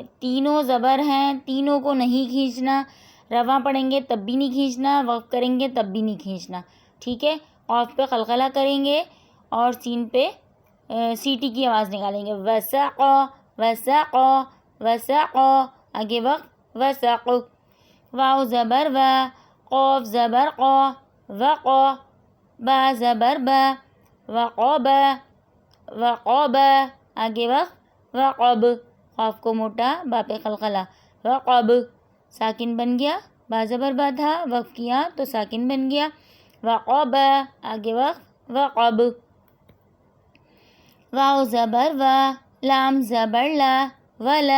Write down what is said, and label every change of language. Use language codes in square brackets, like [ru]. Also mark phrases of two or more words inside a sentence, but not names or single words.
[ur] تینوں زبر ہیں، تینوں کو نہیں کھینچنا. رواں پڑھیں گے تب بھی نہیں کھینچنا، وقف کریں گے تب بھی نہیں کھینچنا، ٹھیک ہے. قاف پہ قلقلہ کریں گے اور سین پہ سیٹی کی آواز نکالیں گے. [ar] وسقا، وسقا، وسقا. [ur] آگے وقت وسق. واو زبر و، قاف زبر قا، وقا. با زبر با، [ar] وقاب، وقاب. [ur] آگے وقت وقب، قاف کو موٹا، با پہ قلقلہ، وقب. ساکن بن گیا، با زبر با تھا، وقف کیا تو ساکن بن گیا، وقب. آگے وقت وقب. واو زبر و، لام زبر لا، ولا.